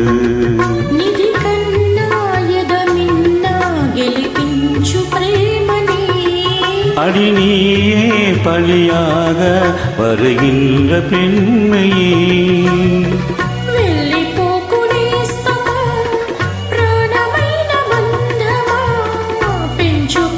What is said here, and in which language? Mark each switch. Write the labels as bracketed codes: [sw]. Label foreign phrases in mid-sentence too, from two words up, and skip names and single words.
[te] నిధి కన్నా ఎదమిన్నా గెలిపించు ప్రేమని [ta] அடி நீயே பலியாக வருகின்ற பெண்மையே [te] వెళ్ళిపోకునేస్తమా ప్రాణమైన బంధమా పెంచు